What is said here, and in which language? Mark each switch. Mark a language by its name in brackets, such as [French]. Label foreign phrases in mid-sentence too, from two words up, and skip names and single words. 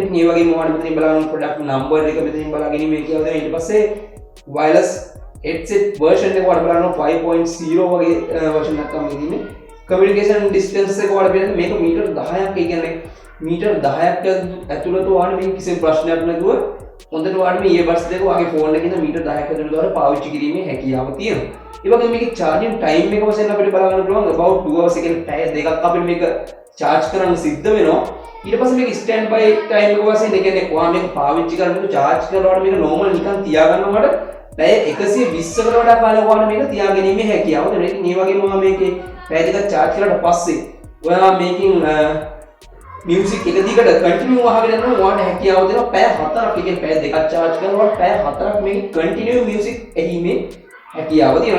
[Sinhala] ඉතින් මේ වගේම ඔයාලට මෙතනින් බලන්න [English] product number [Sinhala] එක මෙතනින් බලාගෙන මේකේ આવද ඊට පස්සේ [English] wireless headset version [Sinhala] එක ඔයාලට බලන්න 5.0 වගේ version එකක් තමයි තියෙන්නේ. [English] communication distance [Sinhala] එක ඔයාලට බලන්න මේක මීටර් 10ක් ඒ කියන්නේ මීටර් 10ක් ඇතුළත ඔයාලට මේ කිසිම ප්‍රශ්නයක් නැතුව හොඳට ඔයාලට මේ earbuds දෙක ඔයාගේ ෆෝන් එකේ ඉඳන් මීටර් 10ක් ඇතුළත ඔයාලට පාවිච්චි කිරීමේ හැකියාව තියෙනවා. ඒ වගේම මේකේ [English] charging time [Sinhala] එක වශයෙන් අපිට බලා ගන්න පුළුවන් [English] about 2 hours [Sinhala] එකේ පැය දෙකක් අපිට මේක charge කරන්න සිද්ධ වෙනවා. ඊට පස්සේ මේක [English] stand by time [Sinhala] එක වශයෙන් ඒ කියන්නේ ඔයා මේක පාවිච්චි කරනකොට charge කරනකොට මේක normal නිකන් තියාගන්නකොට පැය 120කට වඩා කාලයක් ඔයාලට මේක තියාගැනීමේ හැකියාව තියෙනවා. ඉතින් මේ වගේම ඔයා මේකේ පැය දෙකක් charge කරලා පස්සේ ඔයා මේකෙන් music එක දිගට continue වහගෙන යනවා ඔයාලට හැකියාව දෙනවා පැය 4ක් ඒ කියන්නේ පැය දෙකක් charge කරනකොට පැය 4ක් මේක [English] continue music [Sinhala] ඇහිීමේ හැකියාව තියෙනවා.